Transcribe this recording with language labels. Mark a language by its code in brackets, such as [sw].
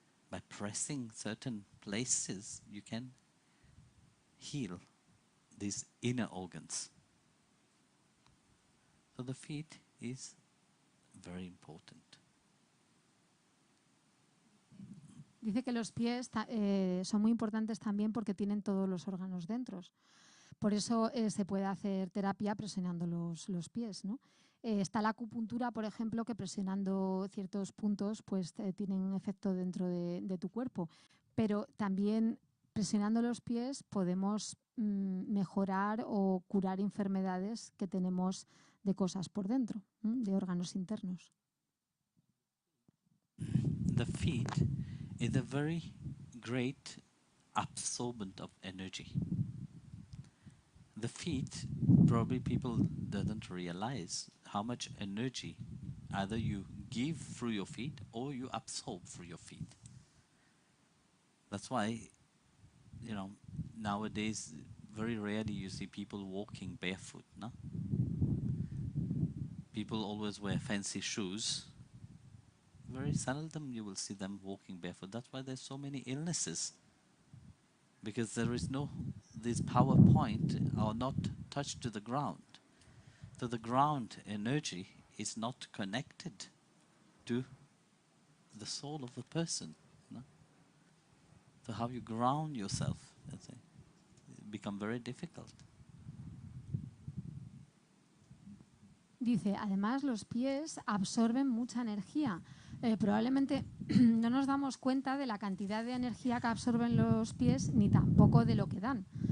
[en] By pressing certain places, you can heal these inner organs. So the feet is very important. [es] Dice que los pies son muy importantes también porque tienen todos los órganos dentro. Por eso se puede hacer terapia presionando los pies, ¿no? Está la acupuntura, por ejemplo, que presionando ciertos puntos pues tienen un efecto dentro de tu cuerpo. Pero también presionando los pies podemos mejorar o curar enfermedades que tenemos de cosas por dentro, de órganos internos. [en] The feet is a very great absorbent of energy. The feet, probably people doesn't realize how much energy either you give through your feet or you absorb through your feet. That's why, you know, nowadays very rarely you see people walking barefoot, no? People always wear fancy shoes. Very seldom you will see them walking barefoot. That's why there's so many illnesses. Because there is no, this power point are not touched to the ground. So the ground energy is not connected to the soul of the person. No? So how you ground yourself, let's say, become very difficult. [es] Dice, además los pies absorben mucha energía. Probablemente no nos damos cuenta de la cantidad de energía que absorben los pies ni tampoco de lo que dan.